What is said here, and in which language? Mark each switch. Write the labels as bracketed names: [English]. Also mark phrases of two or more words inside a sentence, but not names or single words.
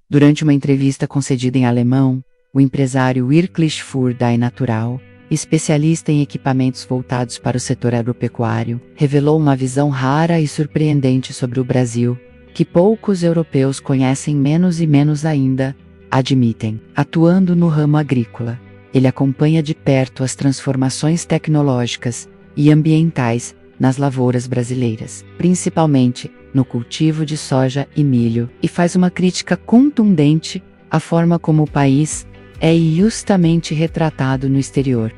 [Portuguese] Durante uma entrevista concedida em alemão, o empresário Wirklich für die Natural, especialista em equipamentos voltados para o setor agropecuário, revelou uma visão rara e surpreendente sobre o Brasil, que poucos europeus conhecem menos e menos ainda, admitem. Atuando no ramo agrícola, ele acompanha de perto as transformações tecnológicas e ambientais nas lavouras brasileiras, principalmente no cultivo de soja e milho, e faz uma crítica contundente à forma como o país é justamente retratado no exterior.